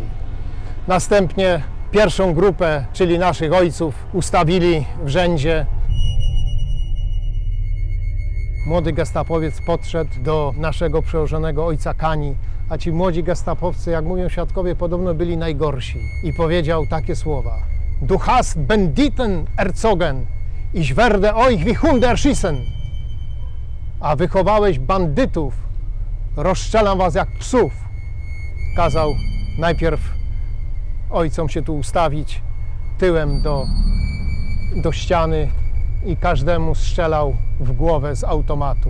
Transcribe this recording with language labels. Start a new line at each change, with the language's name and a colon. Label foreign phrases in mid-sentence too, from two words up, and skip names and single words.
Polish: Następnie pierwszą grupę, czyli naszych ojców, ustawili w rzędzie. Młody gestapowiec podszedł do naszego przełożonego ojca Kani, a ci młodzi gestapowcy, jak mówią świadkowie, podobno byli najgorsi. I powiedział takie słowa:
German: Du hast Banditen erzogen, ich werde euch wie Hunde erschießen.
Polish: A wychowałeś bandytów, rozstrzelam was jak psów. Kazał najpierw ojcom się tu ustawić tyłem do ściany i każdemu strzelał w głowę z automatu.